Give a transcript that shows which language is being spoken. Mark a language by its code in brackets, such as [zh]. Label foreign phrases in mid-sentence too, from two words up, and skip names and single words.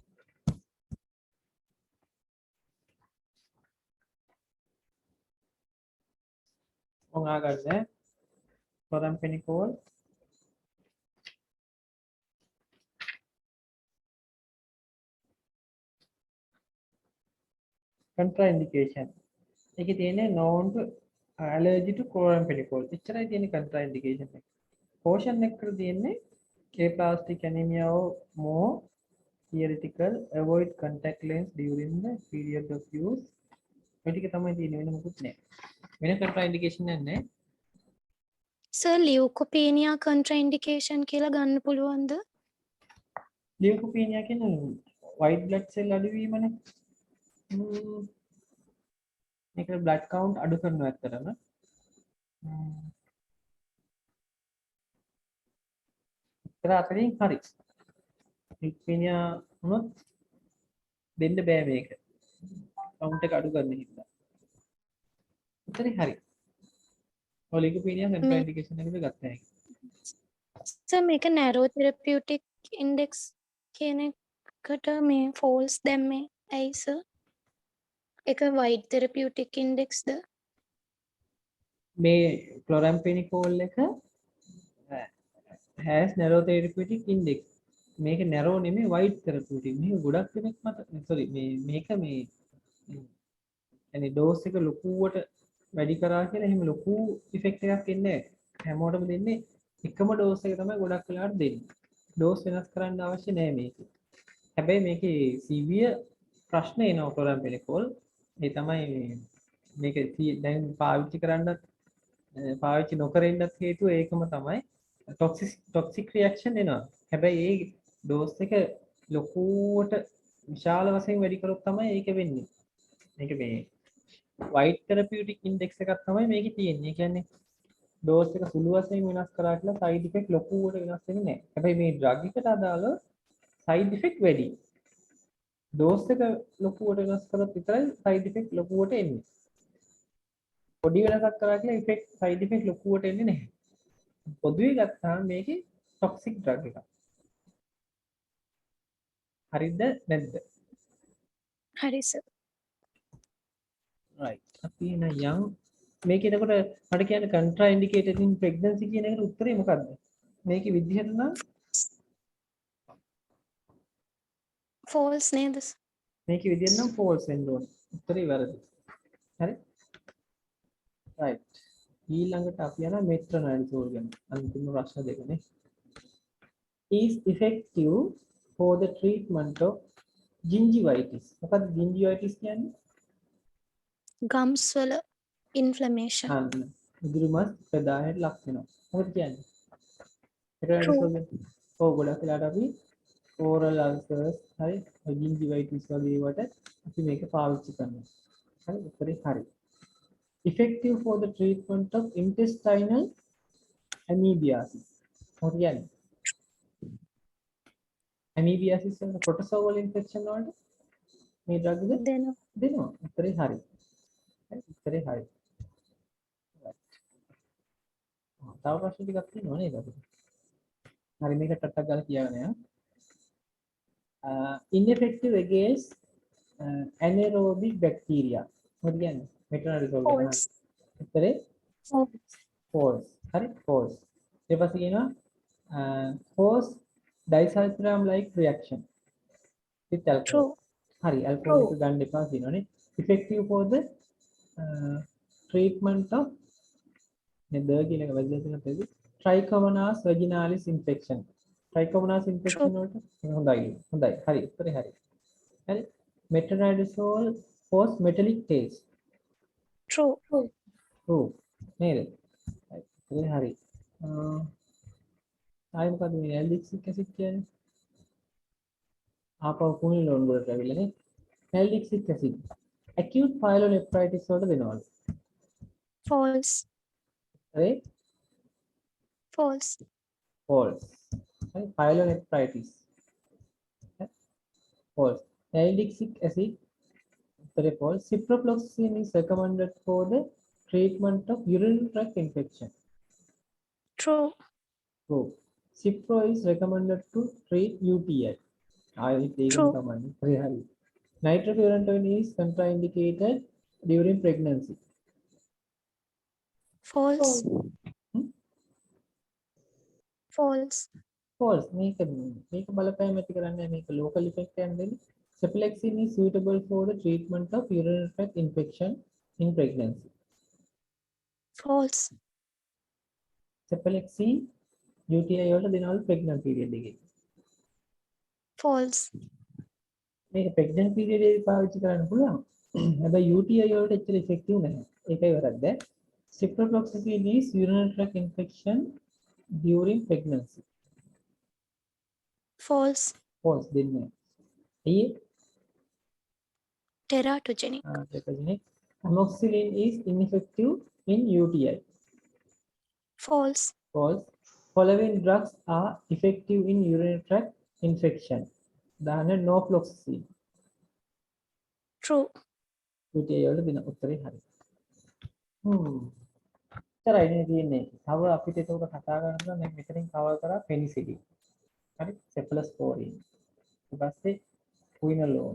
[si] ඔයා ගන්න [en] chloramphenicol contraindication. [si] ඒකේ තියෙන්නේ [en] known to allergy to chloramphenicol. [si] එච්චරයි තියෙන්නේ contraindication එක. [en] caution [si] එකට තියෙන්නේ [en] aplastic anemia or more theoretical, avoid contact lens during the period of use. [si] මේ ටික තමයි තියෙන්නේ වෙන මොකුත් නැහැ. වෙන contraindication නැහැ. සර් [en] leukopenia contraindication [si] කියලා ගන්න පුළුවන්ද? [en] leukopenia කියන්නේ white blood cell අඩුවීමනේ. [si] මේක [en] blood count [si] අඩු කරනවා ඇත්තටම. ඒතර අතරින් හරි. leukopenia වුණොත් දෙන්න බෑ මේක. count එක අඩු කරන්න හින්දා. උත්තරේ හරි. ඔය [en] leukopenia contraindication [si] එකද ගත්තා හැකි. සර් මේක [en] narrow therapeutic index [si] කියන එකට මේ false දැම්මේ ඇයි සර්? [en] ඒක wide therapeutic index ද? මේ chloramphenicol එක has narrow therapeutic index. [si] මේක narrow නෙමෙයි [en] wide therapeutic. [si] මේක ගොඩක් දෙනෙක් මත sorry මේක يعني dose එක ලොකුවට වැඩි කරා කියලා එහෙම ලොකු effect එකක් එන්නේ නැහැ. හැමෝටම දෙන්නේ එකම dose එක තමයි ගොඩක් වෙලාවට දෙන්නේ. dose වෙනස් කරන්න අවශ්‍ය නැහැ මේක. හැබැයි මේකේ severe ප්‍රශ්න එනවා chloramphenicol. ඒ තමයි මේක දැන් පාවිච්චි කරන්නත් පාවිච්චි නොකර ඉන්නත් හේතුව ඒකම තමයි [en] toxic reaction [si] එනවා. හැබැයි ඒ dose එක ලොකුවට විශාල වශයෙන් වැඩි කරොත් තමයි ඒක වෙන්නේ. මේක මේ [en] wide therapeutic index [si] එකක් තමයි මේකේ තියෙන්නේ. ඒ කියන්නේ dose එක සුළු වශයෙන් වෙනස් කරා කියලා [en] side effect [si] ලොකුවට වෙනස් වෙන්නේ නැහැ. හැබැයි මේ drug එකට අදාළ [en] side effect [si] වැඩි. dose එක ලොකුවට වෙනස් කරොත් විතරයි [en] side effect [si] ලොකුවට එන්නේ. පොඩි වෙනසක් කරා කියලා [en] effect side effect [si] ලොකුවට එන්නේ නැහැ. පොදුවේ ගත්තාම මේකේ [en] toxic drug [si] එකක්. හරිද නැද්ද? හරි සර්. right. අපි එන යම් මේක එතකොට මට කියන්න [en] contraindicated in pregnancy [si] කියන එකට උත්තරේ මොකද්ද? මේකේ විදිහට නම් false නේද? මේකේ විදිහට නම් false වෙන්න ඕනේ. උත්තරේ වැරදි. හරි? right. ඊළඟට අපි යන metronidazole ගැන. අන්තිම ප්‍රශ්න දෙකනේ. [en] Is effective for the treatment of gingivitis. [si] මොකක්ද gingivitis කියන්නේ? ගම්ස් වල ඉන්ෆ්ලමේෂන්. අන්න ඉදිරිමත් ප්‍රදාහයට ලක් වෙනවා. මොකද කියන්නේ? metronidazole. ඔව් ගොඩක් වෙලාවට අපි [en] oral ulcers [si] හරි gingivitis වගේ ඒවට අපි මේක පාවිච්චි කරනවා. හරි උත්තරේ හරි. [en] Effective for the treatment of intestinal amoebiasis. [si] මොකද කියන්නේ? amoebiasis වල [en] protozoal infection [si] වලට මේ drug එක දෙනවා. උත්තරේ හරි. හරි උත්තරේ හරි. තව ප්‍රශ්න ටිකක් තියෙනවා නේද අපිට? හරි මේක ටට්ටක් ගාලා කියවන්න යන්න. [en] Ineffective against anaerobic bacteria. [si] මොකද කියන්නේ? metronidazole ගැන. [en] False. [si] උත්තරේ [en] False. false. හරි false. ඊට පස්සේ කියනවා false disulfiram like reaction with alcohol. True. [si] හරි alcohol එක ගන්න එපා කියනවනේ. [en] Effective for the treatment of [si] නේ ද කියන එක වැදගත් වෙනවා. [en] Trichomonas vaginalis infection. Trichomonas infection [si] වලට හොඳයි. හොඳයි. හරි උත්තරේ හරි. [en] හරි metronidazole cause metallic taste. True. [si] true නේද? හරි හරි. ආයෙ මොකද මේ [en] aldixic acid [si] කියන්නේ? ආපහු කුණිල ලොන් වලට ඇවිල්ලා නේ. [en] aldixic acid acute pyelonephritis [si] වලට දෙනවලු. [en] False. [si] හරි [en] False. false. හරි pyelonephritis. false. Aldixic acid උත්තරේ false. Ciprofloxacin is recommended for the treatment of urinary tract infection. True. True. Cipro is recommended to treat UTI. True. Hurry. Nitrofurantoin is contraindicated during pregnancy. False. False. False. [si] මේක බලපෑම ඇති කරන්නේ මේක [en] local effect [si] එකක් දෙන්නේ. [en] Cephalexin is suitable for the treatment of urinary tract infection in pregnancy. False. [si] Cephalexin UTI වලට දෙනවලු [en] pregnant period [si] එකේ. [en] False. [si] මේක [en] pregnant period [si] එකේ පාවිච්චි කරන්න පුළුවන්. හැබැයි UTI වලට එච්චර effective නැහැ. ඒකයි වැරද්ද. [en] Ciprofloxacin is urinary tract infection during pregnancy. False. [si] False දෙන්නේ. ඇයි? [en] Teratogenic. Teratogenic. Amoxicillin is ineffective in UTI. False. False. Following drugs are effective in urinary tract infection. [si] දාන්න norfloxacin. [en] True. [si] UTI වලට දෙන උත්තරේ හරි. තරයි නේ තියෙන්නේ. තව අපිට ඒක කතා කරනවා මේ මෙතනින් කවර් කරා penicillin. හරි cephalosporin. ඊට පස්සේ quinolone.